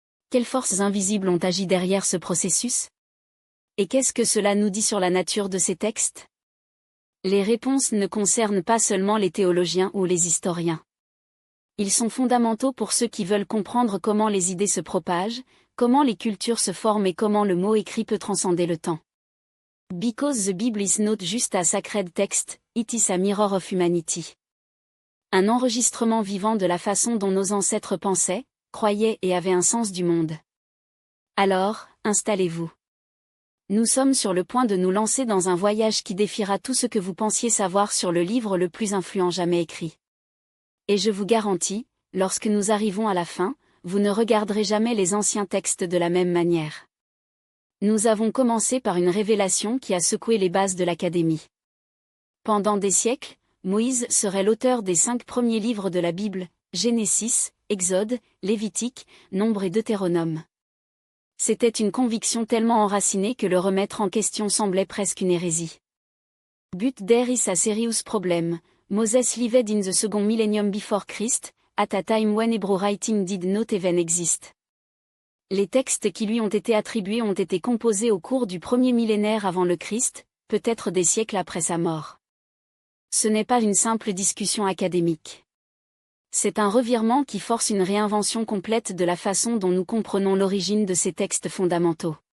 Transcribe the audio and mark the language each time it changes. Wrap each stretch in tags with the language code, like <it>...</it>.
<fr>Quelles forces invisibles ont agi derrière ce processus? Et qu'est-ce que cela nous dit sur la nature de ces textes? Les réponses ne concernent pas seulement les théologiens ou les historiens. Ils sont fondamentaux pour ceux qui veulent comprendre comment les idées se propagent, comment les cultures se forment et comment le mot écrit peut transcender le temps.</fr> <en>Because the Bible is not just a sacred text, it is a mirror of humanity.</en> <fr>Un enregistrement vivant de la façon dont nos ancêtres pensaient, croyaient et avaient un sens du monde. Alors, installez-vous. Nous sommes sur le point de nous lancer dans un voyage qui défiera tout ce que vous pensiez savoir sur le livre le plus influent jamais écrit. Et je vous garantis, lorsque nous arrivons à la fin, vous ne regarderez jamais les anciens textes de la même manière. Nous avons commencé par une révélation qui a secoué les bases de l'Académie. Pendant des siècles, Moïse serait l'auteur des 5 premiers livres de la Bible, Genesis, Exode, Lévitique, Nombre et Deutéronome. C'était une conviction tellement enracinée que le remettre en question semblait presque une hérésie.</fr> <en>But there is a serious problem. Moses lived in the second millennium before Christ, at a time when Hebrew writing did not even exist.</en> <fr>Les textes qui lui ont été attribués ont été composés au cours du premier millénaire avant le Christ, peut-être des siècles après sa mort. Ce n'est pas une simple discussion académique. C'est un revirement qui force une réinvention complète de la façon dont nous comprenons l'origine de ces textes fondamentaux.</fr>